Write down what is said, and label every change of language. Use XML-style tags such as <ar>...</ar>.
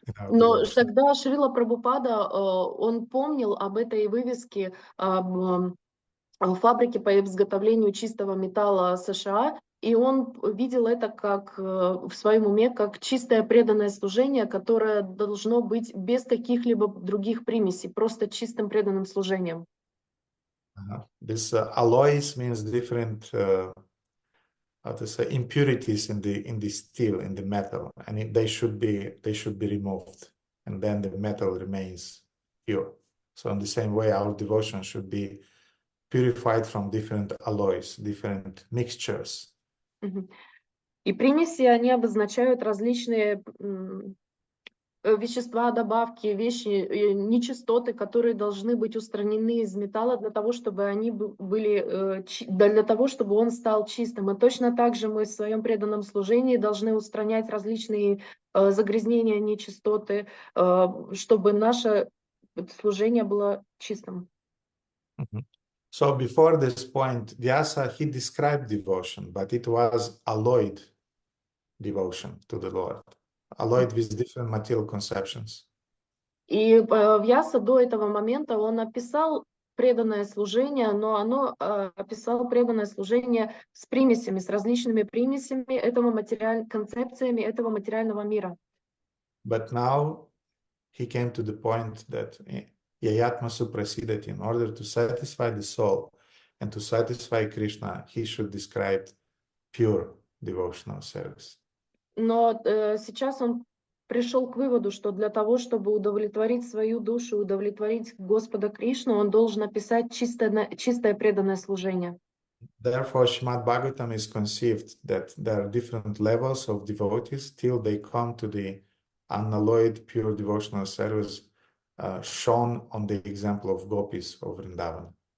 <ru>Но тогда Шрила Прабхупада, он помнил об этой вывеске, об фабрике по изготовлению чистого металла США, и он видел это как в своем уме как чистое преданное служение, которое должно быть без каких-либо других примесей, просто чистым преданным служением.</ru> <en>This alloys means different impurities in the steel, in the metal, and they should be removed, and then the metal remains pure. So in the same way, our devotion should be purified from different alloys, different mixtures.</en> <ru>И примеси, они обозначают различные вещества, добавки, вещи, нечистоты, которые должны быть устранены из металла для того, чтобы они были, для того, чтобы он стал чистым. И точно так же мы в своем преданном служении должны устранять различные загрязнения, нечистоты, чтобы наше служение было чистым.</ru> <en>So before this point, Vyasa, he described devotion, but it was alloyed devotion to the Lord. Alloyed with different material conceptions.</en> <ru>И Вьяса до этого момента он описал преданное служение, но оно описал преданное служение с примесями, с различными примесями концепциями этого материального мира.</ru> <en>But now he came to the point that Yayatma Suprasidati, in order to satisfy the soul and to satisfy Krishna, he should describe pure devotional service.</en> <ru>Но сейчас он пришел к выводу, что для того, чтобы удовлетворить свою душу, удовлетворить Господа Кришну, он должен описать чистое преданное служение.</ru> <en>Therefore, Shrimad-Bhagavatam is conceived that there are different levels of devotees till they come to the unalloyed pure devotional service shown on the example of gopis of Vrindavan.</en>